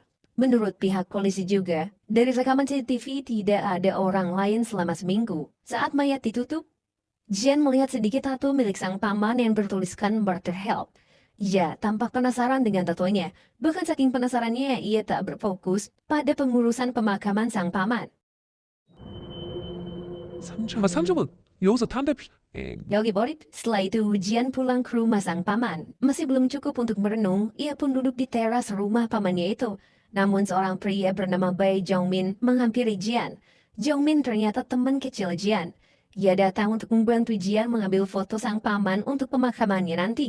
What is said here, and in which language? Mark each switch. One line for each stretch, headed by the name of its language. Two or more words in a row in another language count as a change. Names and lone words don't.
Indonesian: Menurut pihak polisi juga, dari rekaman CCTV tidak ada orang lain selama seminggu. Saat mayat ditutup, Jian melihat sedikit tato milik sang paman yang bertuliskan Barter Help. Ia tampak penasaran dengan tatonya. Bahkan saking penasarannya, ia tak berfokus pada pengurusan pemakaman sang paman.
Korean: 삼촌은 여기서 담배
Indonesian: Yogi Borit, setelah itu Jian pulang ke rumah sang paman. Masih belum cukup untuk merenung, ia pun duduk di teras rumah pamannya itu. Namun seorang pria bernama Bai Jongmin menghampiri Jian. Jongmin ternyata teman kecil Jian. Ia datang untuk membantu Jian mengambil foto sang paman untuk pemakamannya nanti.